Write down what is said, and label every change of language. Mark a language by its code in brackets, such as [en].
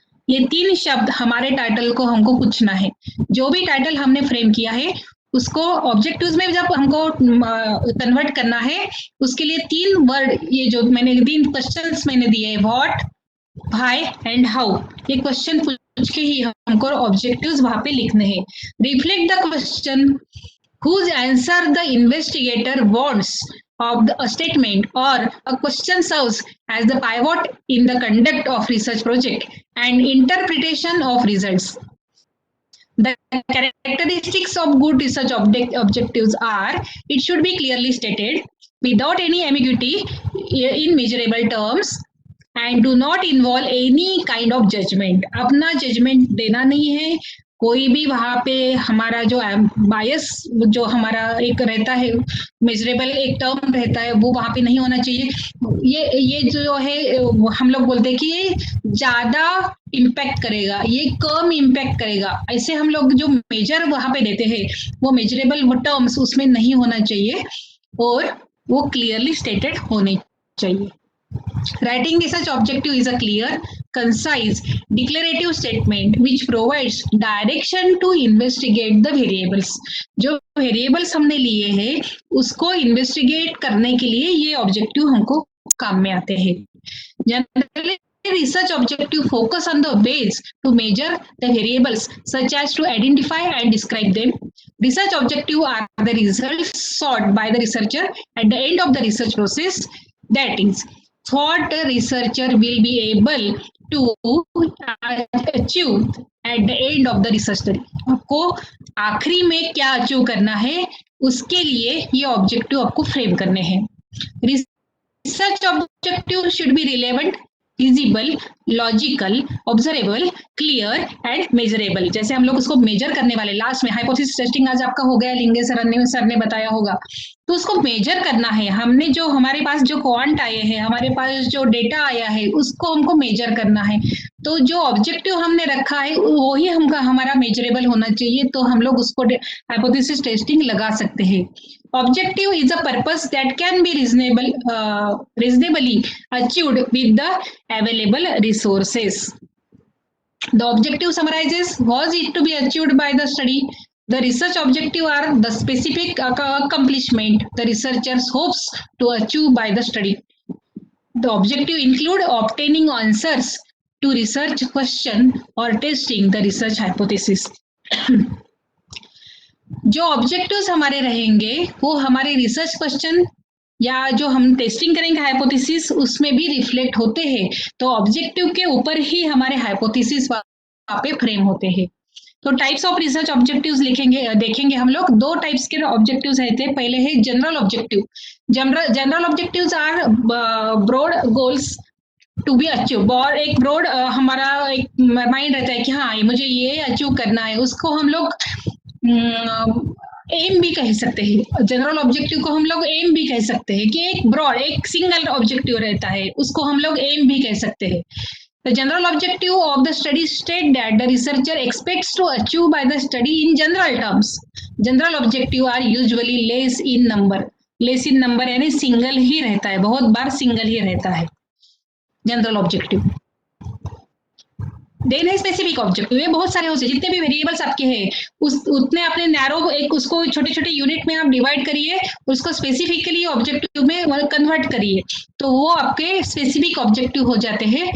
[hi] ये 3 शब्द हमारे टाइटल को हमको पूछना है। जो भी टाइटल हमने फ्रेम किया है उसको ऑब्जेक्टिव्स में जब हमको कन्वर्ट करना है, उसके लिए 3 वर्ड, ये जो मैंने 3 क्वेश्चंस मैंने दिए, व्हाट, व्हाई एंड हाउ, ये क्वेश्चन पूछ के ही हमको ऑब्जेक्टिव्स वहां पे लिखने हैं। [en] Reflect the question whose answer the investigator wants of a statement or a question serves as the pivot in the conduct of research project and interpretation of results. The characteristics of good research objectives are: it should be clearly stated without any ambiguity in measurable terms and do not involve any kind of judgment. [hi] अपना judgement देना नहीं है, कोई भी वहां पे हमारा जो बायस जो हमारा एक रहता है, मेजरेबल एक टर्म रहता है, वो वहां पे नहीं होना चाहिए. ये जो है हम लोग बोलते हैं कि ये ज्यादा इम्पैक्ट करेगा, ये कम इम्पैक्ट करेगा, ऐसे हम लोग जो मेजर वहां पे देते हैं वो मेजरेबल टर्म्स उसमें नहीं होना चाहिए और वो क्लियरली स्टेटेड होने चाहिए. [en] Writing research objective is a clear, concise, declarative statement which provides direction to investigate the variables. [hi] जो variables हमने लिए हैं उसको investigate करने के लिए ये objective हमको काम में आते हैं. [en] Generally, research objective focus on the ways to measure the variables such as to identify and describe them. Research objective are the results sought by the researcher at the end of the research process. That is, what the researcher will be able to achieve at the end of the research study. [hi] आपको आखिरी में क्या achieve करना है उसके लिए ये objective आपको फ्रेम करने हैं. [en] Research objective should be relevant, feasible, logical, observable, clear and measurable. [hi] जैसे हम लोग उसको मेजर करने वाले लास्ट में हाइपोथेसिस टेस्टिंग आज आपका हो गया, लिंगे सर ने बताया होगा, तो उसको मेजर करना है. हमने जो हमारे पास जो क्वांट आए हैं, हमारे पास जो डेटा आया है उसको हमको मेजर करना है. तो जो ऑब्जेक्टिव हमने रखा है वही हमारा मेजरेबल होना चाहिए, तो हम लोग उसको हाइपोथेसिस टेस्टिंग लगा सकते हैं. [en] Objective is a purpose that can be reasonably achieved with the available resources. The objective summarizes was it to be achieved by the study. The research objective are the specific accomplishment the researchers hopes to achieve by the study. The objective include obtaining answers to research question or testing the research hypothesis. [hi] जो objectives हमारे रहेंगे वो हमारे research question या जो हम testing करेंगे hypothesis उसमें भी रिफ्लेक्ट होते हैं. तो ऑब्जेक्टिव के ऊपर ही हमारे हाइपोथेसिस वहां पे फ्रेम होते हैं. तो टाइप्स ऑफ रिसर्च ऑब्जेक्टिव्स देखेंगे हम लोग. दो टाइप्स के ऑब्जेक्टिव्स रहते हैं. [en] पहले है general objective. General objectives are broad goals to be achieve. [hi] और एक ब्रॉड हमारा एक माइंड रहता है कि हाँ मुझे ये अचीव करना है, उसको हम लोग एम भी कह सकते हैं. जनरल ऑब्जेक्टिव को हम लोग एम भी कह सकते हैं कि एक ब्रॉड एक सिंगल ऑब्जेक्टिव रहता है, उसको हम लोग एम भी कह सकते हैं. [en] The general objective of the study state that the researcher expects to achieve by the study in general terms. General objective are usually less in number. Less in number [hi] यानी सिंगल ही रहता है, बहुत बार single ही रहता है general objective. Then है specific objective. ये बहुत सारे होते हैं, जितने भी वेरिएबल्स आपके हैं उतने अपने नैरो एक उसको छोटे छोटे यूनिट में आप डिवाइड करिए, उसको स्पेसिफिकली ऑब्जेक्टिव में कन्वर्ट करिए, तो वो आपके स्पेसिफिक ऑब्जेक्टिव हो जाते हैं.